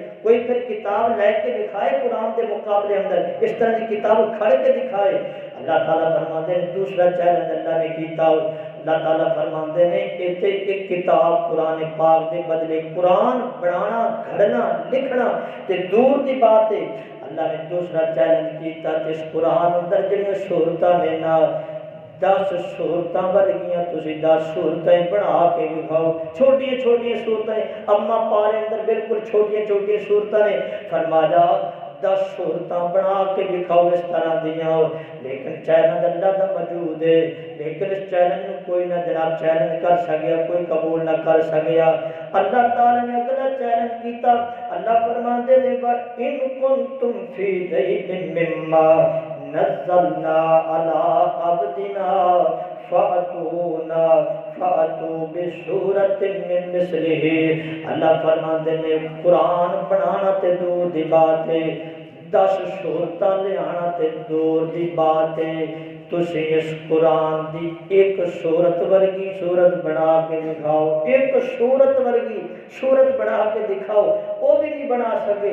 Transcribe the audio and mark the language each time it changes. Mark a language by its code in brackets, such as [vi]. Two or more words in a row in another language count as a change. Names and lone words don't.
[pa] کوئی پھر کتاب لے کے دکھائے قرآن کے مقابلے اندر، اس طرح کی کتاب کھڑ کے دکھائے۔ اللہ تعالیٰ فرماتے ہیں دوسرا چیلنج اللہ نے کیتا، اللہ تعالیٰ فرماتے ہیں ایک کتاب قرآن پاک دے بدلے قرآن بنانا، گھڑنا، لکھنا تے دور دی بات ہے۔ اللہ نے دوسرا چیلنج کیتا کہ اس قرآن اندر جڑیاں صورتاں نے نا 10 صورتاں ورگیاں تسی 10 صورتیں بنا کے دکھاؤ، چھوٹیاں چھوٹیاں صورتیں، اما پارے اندر بالکل چھوٹیاں چھوٹیاں صورتیں نے، فرمایا 10 صورتاں بنا کے دکھاؤ اس طرح دیاں۔ لیکن چیلنج اللہ دا موجود ہے، لیکن اس چیلنج میں کوئی نہ جناب چیلنج کر سکیا، کوئی قبول نہ کر سکیا۔ اللہ تعالیٰ نے اگلا چیلنج کیتا، اللہ فرماتے ہیں [ar] وَإِن كُنتُمْ فِي رَيْبٍ مِّمَّا نَزَّلْنَا عَلَىٰ عَبْدِنَا فَأْتُوا بِسُورَةٍ مِّن مِّثْلِهِ۔ [pa] اللہ فرماتے ہیں قرآن بنانا تے دور دی بات ہے، 10 صورتاں لے آنا تے دور دی بات ہے، تسی اس قرآن دی ایک صورت ورگی صورت بنا کے دکھاؤ، ایک صورت ورگی صورت بنا کے دکھاؤ، وہ بھی نہیں بنا سکے۔